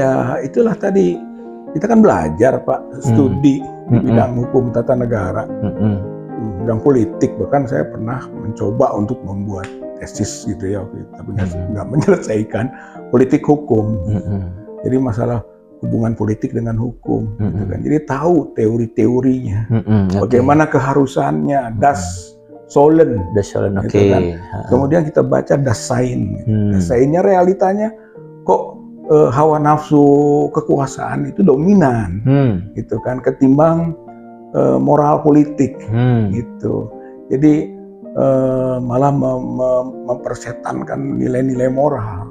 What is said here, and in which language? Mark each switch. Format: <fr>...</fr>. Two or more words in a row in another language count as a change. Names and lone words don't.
<id>Ya itulah tadi, kita kan belajar Pak, studi di bidang hukum tata negara, bidang politik, bahkan saya pernah mencoba untuk membuat tesis gitu ya, tapi nggak menyelesaikan politik hukum. Jadi masalah hubungan politik dengan hukum, gitu kan. Jadi tahu teori-teorinya, bagaimana keharusannya,</id> <de>das Solon,</de> <id>gitu kan. Kemudian kita baca</id> <de>das Sain,</de> <id>das Sainnya realitanya kok hawa nafsu kekuasaan itu dominan, gitu kan, ketimbang moral politik, gitu. Jadi malah mempersetankan nilai-nilai moral.</id>